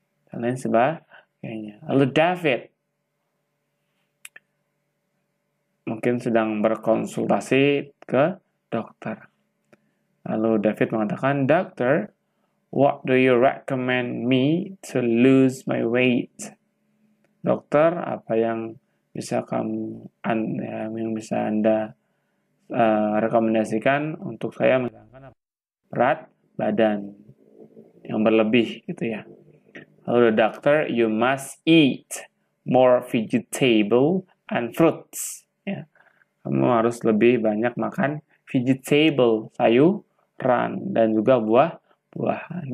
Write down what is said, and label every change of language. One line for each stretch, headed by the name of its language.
Indonesian: Dan lain sebagainya. Lalu David mungkin sedang berkonsultasi ke dokter. Lalu David mengatakan,
English: Doctor, what do you recommend me to lose my weight?
Indonesian: Dokter, apa yang bisa Anda rekomendasikan untuk saya menghilangkan berat badan yang berlebih gitu ya. Lalu
English: doctor, you must eat more vegetable and fruits.
Indonesian: Ya. Kamu harus lebih banyak makan vegetable, sayuran, dan juga buah-buahan.